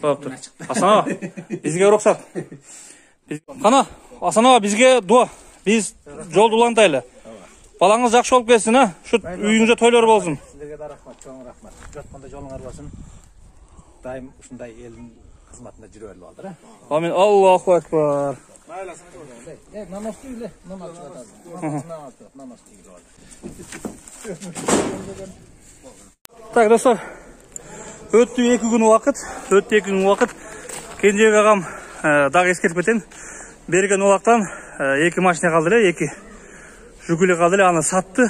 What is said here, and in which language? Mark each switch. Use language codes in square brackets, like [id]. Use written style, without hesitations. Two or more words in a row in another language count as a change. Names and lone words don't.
[ky] Болуптур. Асанова, бизге уруксат. Кана, Асанова, бизге дуа. Биз жолду улантайлы. Балаңыз жакшы болуп келсин, а? Ушу үйүңүздө тойлор болсун. Силерге да рахмат, чоң рахмат. Жатканда жолуңар болсун. Дайым ушундай элдин кызматында жүрө берип алдыр, а? [ar] آمين. الله أكبر. [ky] Так, достор, өттү 2 күн убакыт. Кенжебек агам дагы эскертип кетен. Берген убактан 2 машина калды эле, 2 жүгүлө калды эле, аны сатты.